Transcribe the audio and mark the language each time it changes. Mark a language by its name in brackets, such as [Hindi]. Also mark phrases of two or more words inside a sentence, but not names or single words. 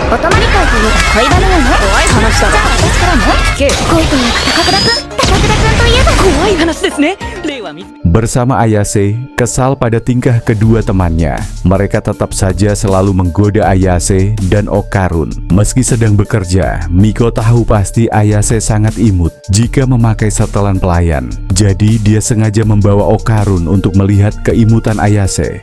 [Japanese] お泊まり会といえば恋バナよね。怖い話だな。じゃあ私からも恋というか高倉くんといえば怖い話ですね。 [Indonesian] Bersama Ayase, kesal pada tingkah kedua temannya, mereka tetap saja selalu menggoda Ayase dan Okarun. Meski sedang bekerja, Miko tahu pasti Ayase sangat imut jika memakai setelan pelayan. Jadi dia sengaja membawa Okarun untuk melihat keimutan Ayase.